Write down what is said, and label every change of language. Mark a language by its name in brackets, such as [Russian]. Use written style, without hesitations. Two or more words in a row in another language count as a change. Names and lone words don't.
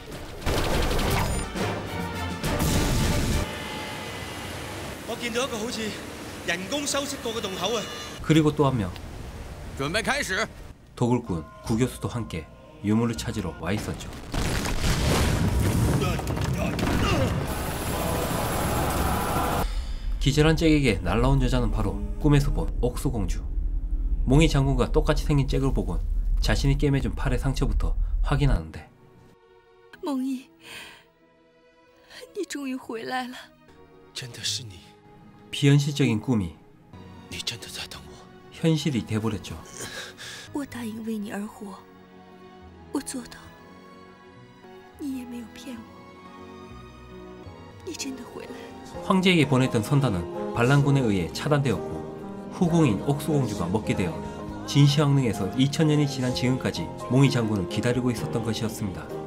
[Korean] 그리고 또 한 명, [Chinese] 准备开始。 [Korean] 도굴꾼 구교수도 함께 유물을 찾으러 와 있었죠. 기절한 잭에게 날라온 여자는 바로 꿈에서 본 옥수공주. 몽이 장군과 똑같이 생긴 잭을 보곤 자신이 꿰매준 팔의 상처부터 확인하는데 [Chinese] 梦怡，你终于回来了。真的是你， [Korean] 비현실적인 꿈이 [Chinese] 你真的在等我。 [Korean] 현실이 돼버렸죠. [Chinese] 我答应为你而活，我做到了。你也没有骗我，你真的回来了。 [Korean] 황제에게 보냈던 선단은 반란군에 의해 차단되었고 후궁인 옥수공주가 먹게 되어 진시황릉에서 2000년이 지난 지금까지 몽이 장군을 기다리고 있었던 것이었습니다.